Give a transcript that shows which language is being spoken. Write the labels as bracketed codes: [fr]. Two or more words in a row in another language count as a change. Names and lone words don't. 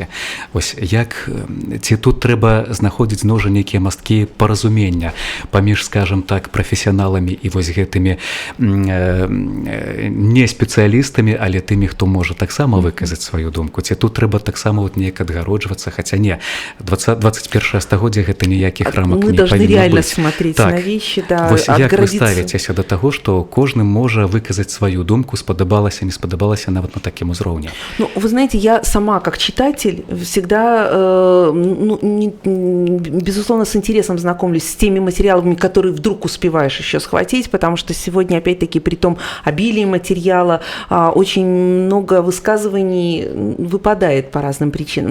[be] Вось як, ці тут трэба знаходзіць зноў жа нейкія масткі паразумення паміж, скажам так, прафесіяналамі і вось гэтымі не спецыялістамі, але тымі, хто можа таксама выказаць сваю думку. Ці тут трэба таксама вот неяк адгароджвацца, хаця не, 21 стагоддзя гэта ніякіх рамак не павінна быць. [ru] Смотреть так. на вещи, да, [be] вось як вы ставіцеся да таго, што кожны можа выказаць сваю думку, спадабалася, не спадабалася нават на такім узроўні? [ru] Ну, вы знаете, я сама как читатель всегда, безусловно, с интересом знакомлюсь с теми материалами, которые вдруг успеваешь еще схватить, потому что сегодня, опять-таки, при том обилии материала, очень много высказываний выпадает по разным причинам.